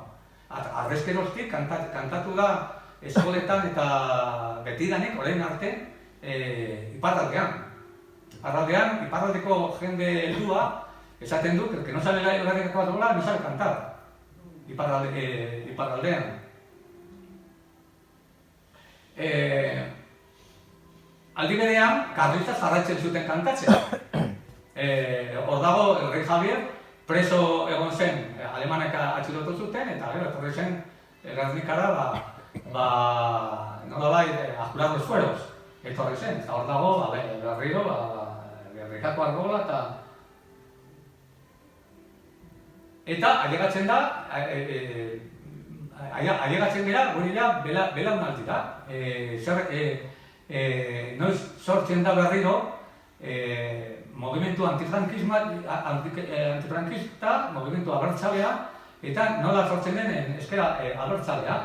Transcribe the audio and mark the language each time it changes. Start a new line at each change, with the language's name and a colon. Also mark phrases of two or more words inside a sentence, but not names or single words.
Basque: Arrezkeroztik kantatu da eskoletan eta betidanik, orain arte, iparraldean. Iparraldeko jende heldua esaten du,
Spanish: que no sabe Gernikako arbola, no sabe cantar.
Basque: Iparraldean. Aldi berean, karlista jarraitzen zuten kantatzea. Hor dago,
Spanish: el rey
Basque: Javier, preso egon zen, alemanek atxilotu zuten, eta gero, etorri zen Gernikara, nolabai,
Spanish: a jurar los fueros,
Basque: etorri zen. Eta hor dago, berriro, Gernikako arbola, eta ailegatzen da, ailegatzen gara, guri da, belaunaldira. Noiz sortzen da berriro, movimentu antifrankista, movimentu abertzalea, eta nola sortzen den eskera abertzalea.